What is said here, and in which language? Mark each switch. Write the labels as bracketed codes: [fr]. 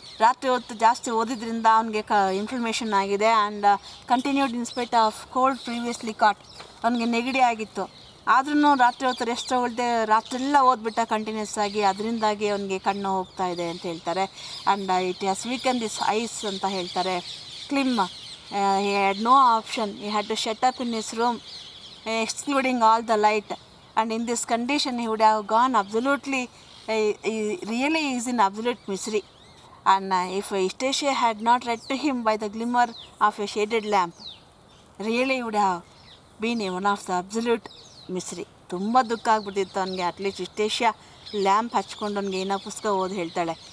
[kn] ರಾತ್ರಿ ಹೊತ್ತು ಜಾಸ್ತಿ ಓದಿದ್ರಿಂದ ಅವನಿಗೆ ಇನ್ಫ್ಲಮೇಷನ್ ಆಗಿದೆ. [en] And continued in spite of cold previously caught. [kn] ಅವನಿಗೆ ನೆಗಡಿ ಆಗಿತ್ತು, ಆದ್ರೂ ರಾತ್ರಿ ಹೊತ್ತು ರೆಸ್ಟ್ ತಗೊಳ್ದೆ ರಾತ್ರಿಯೆಲ್ಲ ಓದ್ಬಿಟ್ಟ ಕಂಟಿನ್ಯೂಸ್ ಆಗಿ. ಅದರಿಂದಾಗಿ ಅವನಿಗೆ ಕಣ್ಣು ಹೋಗ್ತಾ ಇದೆ ಅಂತ ಹೇಳ್ತಾರೆ. [en] and it has weaken this eyes [kn] ಅಂತ ಹೇಳ್ತಾರೆ. [en] Clym he had no option. He had to shut up in his room, excluding all the light. And in this condition he would have gone absolutely, he really is in absolute misery. And if Istacia had not read to him by the glimmer of a shaded lamp, really would have been one of the absolute misery. [kn] ತುಂಬ ದುಃಖ ಆಗ್ಬಿಟ್ಟಿತ್ತು ಅವನಿಗೆ. At least Istacia lamp ಹಚ್ಕೊಂಡು ಅವನಿಗೆ ಏನೋ ಪುಸ್ತಕ ಓದಿ ಹೇಳ್ತಾಳೆ.